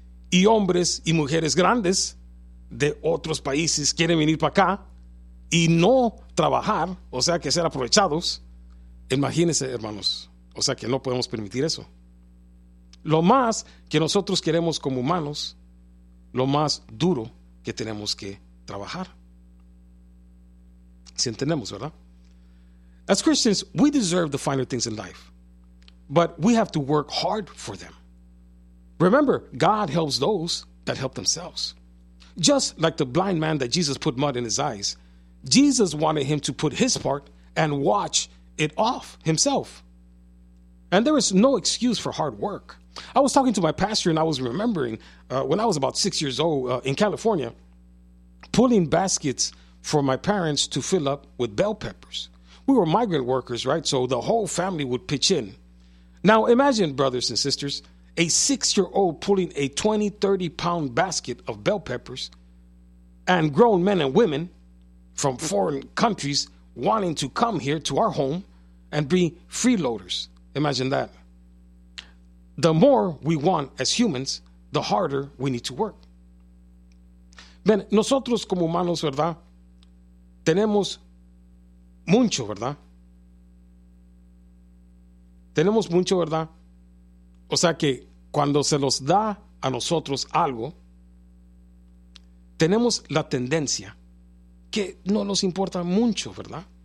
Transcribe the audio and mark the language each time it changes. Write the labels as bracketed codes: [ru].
[es] Y hombres y mujeres grandes de otros países quieren venir para acá y no trabajar, o sea, que ser aprovechados. Imagínense, hermanos, o sea, que no podemos permitir eso. Lo más que nosotros queremos como humanos, lo más duro que tenemos que trabajar. Si entendemos, ¿verdad? [en] As Christians, we deserve the finer things in life, but we have to work hard for them. Remember, God helps those that help themselves. Just like the blind man that Jesus put mud in his eyes, Jesus wanted him to put his part and wash it off himself. And there is no excuse for hard work. I was talking to my pastor and I was remembering when I was about 6 years old in California, pulling baskets for my parents to fill up with bell peppers. We were migrant workers, right? So the whole family would pitch in. Now imagine, brothers and sisters, a six-year-old pulling a 20, 30-pound basket of bell peppers and grown men and women from foreign countries wanting to come here to our home and be freeloaders. Imagine that. The more we want as humans, the harder we need to work. [es] Bien, nosotros como humanos, ¿verdad? Tenemos mucho, ¿verdad? Tenemos mucho, ¿verdad? O sea que cuando se los da a nosotros algo, tenemos la tendencia que no nos importa mucho, ¿verdad?